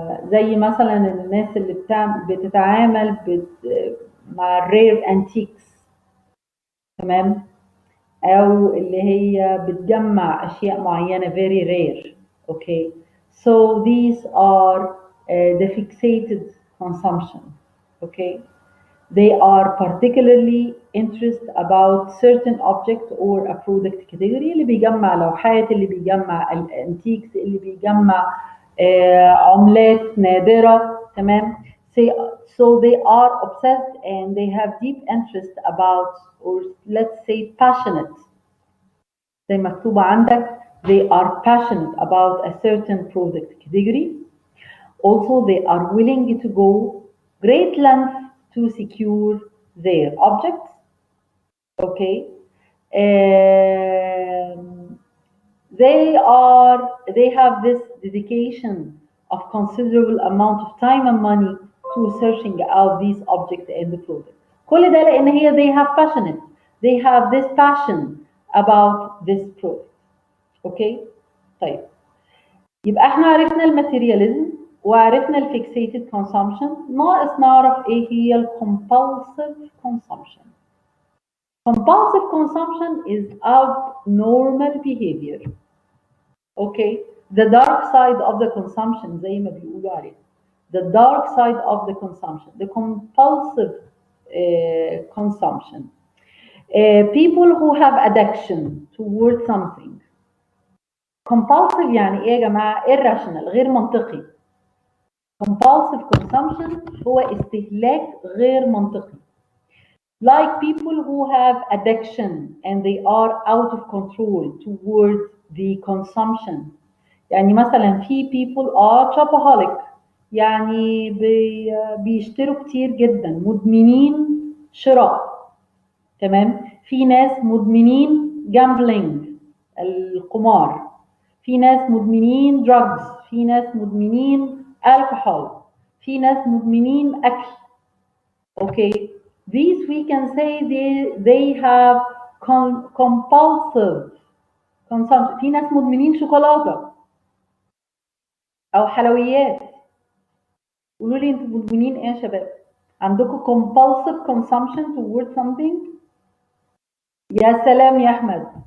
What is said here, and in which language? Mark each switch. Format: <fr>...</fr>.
<ar>زي مثلا الناس اللي بتتعامل مع الرير انتيكس، تمام، او اللي هي بتجمع اشياء معينه</ar> <en>very rare. Okay. So these are the fixated consumption. Okay. They are particularly interested about certain object or a product category.</en> <ar>اللي بيجمع لوحات، اللي بيجمع الانتيكس، اللي بيجمع عملات نادرة، تمام.</ar> <en>So they are obsessed and they have deep interest about, or let's say passionate.</en> <ar>زي مكتوب عندك</ar> <en>they are passionate about a certain product category. Also, they are willing to go great lengths to secure their objects. Okay. Um, they have this dedication of considerable amount of time and money to searching out these objects and the product.</en> <ar>كل ده لأن هي</ar> <en>they have passionate. They have this passion about this product.</en> <ar>اوكي طيب يبقى احنا عرفنا الماتيرياليزم وعرفنا الفيكسيتد كونسامشن، ناقص نعرف ايه هي الكومبالسيف كونسامشن.</ar> <en>compulsive consumption is abnormal behavior. okay, the dark side of the consumption</en> <ar>زي ما بيقولوا عليه.</ar> <en>the dark side of the consumption, the compulsive consumption. People who have addiction towards something.</en> <ar>compulsive يعني ايه يا جماعه؟ irrational، غير منطقي. compulsive consumption هو استهلاك غير منطقي.</ar> <en>like people who have addiction and they are out of control towards the consumption.</en> <ar>يعني مثلا في</ar> <en>people are shopaholic،</en> <ar>يعني بيشتروا كتير جدا، مدمنين شراء. تمام. في ناس مدمنين gambling، القمار. في ناس مدمنين drugs، في ناس مدمنين alcohol، في ناس مدمنين أكل.</ar> <en>Okay, these we can say they have compulsive consumption.</en> <ar>في ناس مدمنين شوكولاتة أو حلويات. قولوا لي انتوا مدمنين ايه يا شباب؟ عندكم</ar> <en>compulsive consumption towards something؟</en> <ar>يا سلام يا أحمد.</ar>